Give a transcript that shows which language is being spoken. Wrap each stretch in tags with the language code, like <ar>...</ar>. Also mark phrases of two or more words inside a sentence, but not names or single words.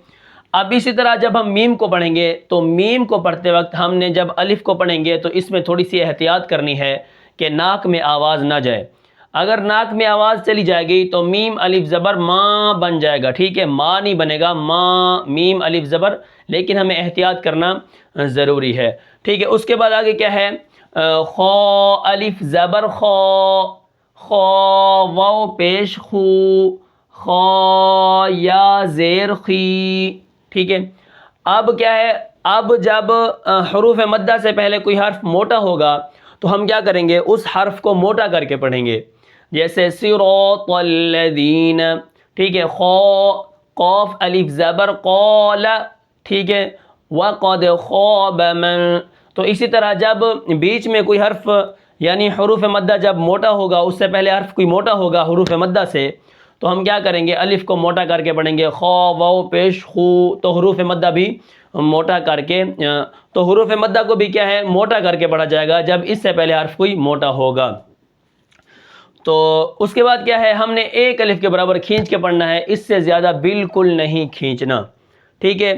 <ur>اب اسی طرح جب ہم میم کو پڑھیں گے تو میم کو پڑھتے وقت ہم نے جب الف کو پڑھیں گے تو اس میں تھوڑی سی احتیاط کرنی ہے کہ ناک میں آواز نہ جائے۔ اگر ناک میں آواز چلی جائے گی تو میم الف زبر ماں بن جائے گا، ٹھیک ہے، ماں نہیں بنے گا، ماں، میم الف زبر، لیکن ہمیں احتیاط کرنا ضروری ہے، ٹھیک ہے۔ اس کے بعد آگے کیا ہے، خو الف زبر خو، خو واو پیش خو، خو یا زیر خی، ٹھیک ہے۔ اب کیا ہے، اب جب حروف مدہ سے پہلے کوئی حرف موٹا ہوگا تو ہم کیا کریں گے، اس حرف کو موٹا کر کے پڑھیں گے۔ جیسے</ur> <ar>صراط الذین،</ar> <ur>ٹھیک ہے، خو قوف الف زبر قول، ٹھیک ہے،</ur> <ar>وقد خاب من۔</ar> <ur>تو اسی طرح جب بیچ میں کوئی حرف یعنی حروف مدہ جب موٹا ہوگا، اس سے پہلے حرف کوئی موٹا ہوگا حروف مدہ سے، تو ہم کیا کریں گے، الف کو موٹا کر کے پڑھیں گے، خو واو پیش خو، تو حروف مدہ بھی موٹا کر کے، تو حروف مدہ کو بھی کیا ہے، موٹا کر کے پڑھا جائے گا جب اس سے پہلے حرف کوئی موٹا ہوگا۔ تو اس کے بعد کیا ہے، ہم نے ایک الف کے برابر کھینچ کے پڑھنا ہے، اس سے زیادہ بالکل نہیں کھینچنا، ٹھیک ہے۔</ur>